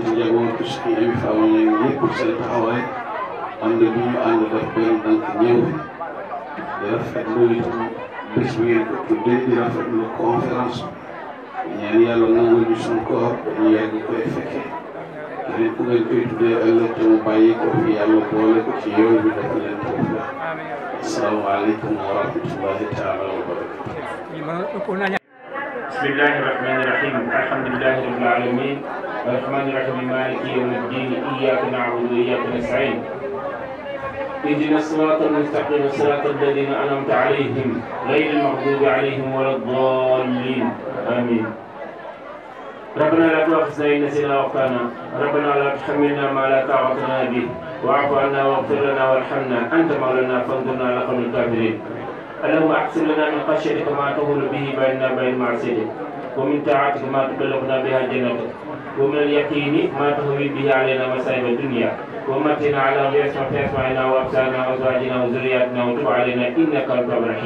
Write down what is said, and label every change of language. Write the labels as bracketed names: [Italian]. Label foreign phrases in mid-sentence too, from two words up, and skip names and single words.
[Wolof] njabootu suñu Ami Fama Niang yëpp seen taxawaay ànd bi ñu ànd def benn dank ñëw di rafetlu itam bés bi ngeen ko tuddee di rafetlu conférence ñaan yàlla nangul ñu suñu koor ñu yàgg koy fekkee keneen ku ngeen koy tuddee ëllëg te mu bàyyi ko fi yàlla boole ko ci yow bi dafa leen tawfiq [Arabic] السلام عليكم ورحمة الله تعالى وبركاته. بسم الله الرحمن الرحيم الحمد لله رب العالمين الرحمن الرحيم مالك يوم الدين إياك نعبد وإياك نستعين اهدنا الصراط المستقيم صراط الذين انعمت عليهم غير المغضوب عليهم ولا الضالين امين ربنا لا تؤاخذنا ان نسينا واخطانا ربنا لا تحملنا ما لا طاقه لنا به واعف عنا واغفر لنا وارحمنا انت مولانا فانظرنا على قوم الكافرين اللهم احسن لنا من خشيتك ما تهون به بيننا وبين معصيتك ومن طاعتك ما تبلغنا بها جنتك ومن اليقين ما تهون به علينا مصائب الدنيا ومتنا على اسماعنا وابصارنا وازواجنا وذرياتنا وتب علينا انك انت التواب الرحيم.